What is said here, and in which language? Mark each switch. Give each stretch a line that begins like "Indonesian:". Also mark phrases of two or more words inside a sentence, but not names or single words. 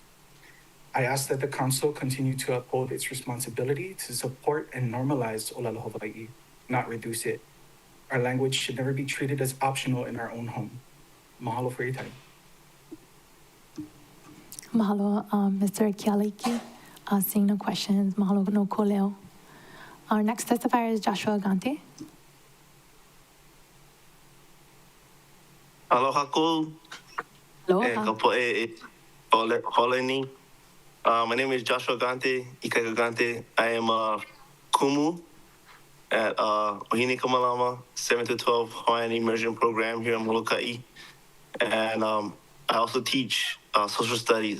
English: I ask that the council continue to uphold its responsibility to support and normalize Olelo Hawaii, not reduce it. Our language should never be treated as optional in our own home. Mahalo for your time. Mahalo, Mr. Kialiki. Seeing no questions,
Hawaiian: mahalo no koleo.
English: Our next testifier is Joshua Gante.
Hawaiian: Aloha ko.
English: Aloha. My name is Joshua Gante, Ikaika Gante. I am a kumu at Ohine Kamalama 7 to 12 Hawaiian Immersion Program here in Molokai. And I also teach social studies.